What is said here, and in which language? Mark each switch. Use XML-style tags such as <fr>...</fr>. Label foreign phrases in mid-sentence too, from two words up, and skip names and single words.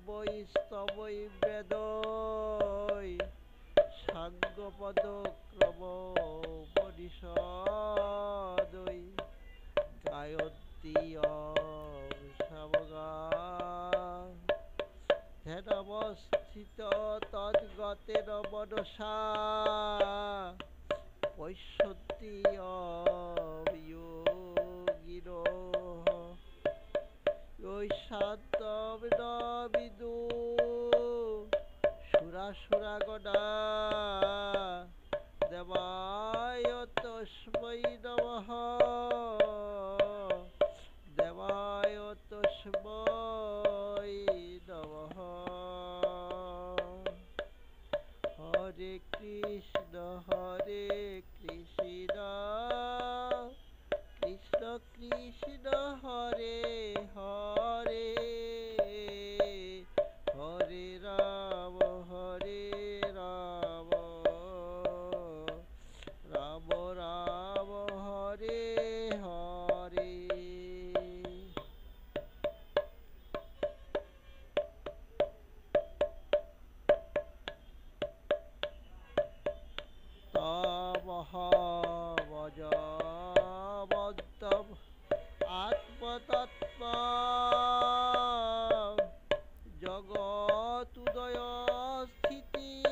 <sa>স্তবৈ বেদৈ সাঙ্গপদ ক্রম পরিষদৈ গায়ন্তি সামগা ধ্যানমস্থিত তদ্গতেন মনসা পশ্যন্তি যোগিনো ঐ শান্তম ন বিদু সুরাসুরাগণা দেবায় তস্मै নমঃ দেবায় তস্मै নমঃ হরে কৃষ্ণ কৃষ্ণ কৃষ্ণ হরে হরে হরে রাম রাম রাম হরে হরে। তমহমজমন্তম আত্মতত্ত্ব জগতুদয় স্থিতি</sa>